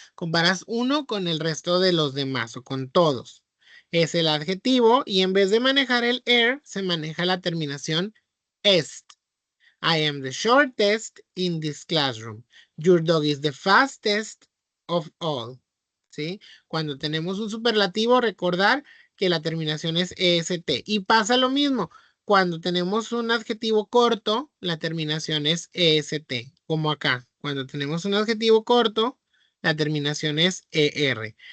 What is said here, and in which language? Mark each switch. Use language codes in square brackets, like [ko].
[es] Comparas uno con el resto de los demás o con todos. Es el adjetivo y en vez de manejar el er, se maneja la terminación est. [en] I am the shortest in this classroom. Your dog is the fastest of all, ¿sí? [es] Cuando tenemos un superlativo, recordar que la terminación es est. Y pasa lo mismo. Cuando tenemos un adjetivo corto, la terminación es est, como acá. Cuando tenemos un adjetivo corto, la terminación es er.